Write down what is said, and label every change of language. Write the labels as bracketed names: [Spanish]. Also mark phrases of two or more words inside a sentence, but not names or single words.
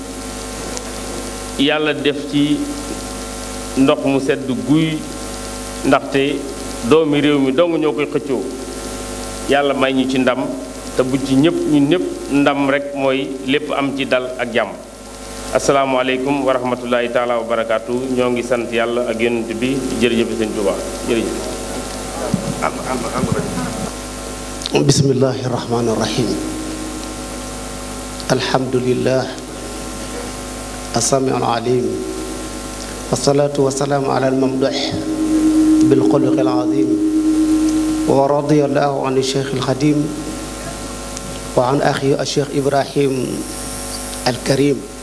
[Wolof] yàlla def ci ndox mu sedd guy ndaxte doomi réew mi dong ñoo koy xëccoo yàlla may ñu ci ndam te bu ci ñun ñëpp ndam rek mooy lépp am ci dal ak jàmm [Arabic] السلام عليكم ورحمة الله تعالى وبركاته [Wolof] ñoo ngi sant yàlla ak yonent bi jërëjëf sëñ Tuubaa jërëjëf [Arabic] بسم الله الرحمن الرحيم الحمد لله السميع العليم والصلاة والسلام على الممدوح بالخلق العظيم ورضي الله عن الشيخ الخديم وعن أخي الشيخ إبراهيم الكريم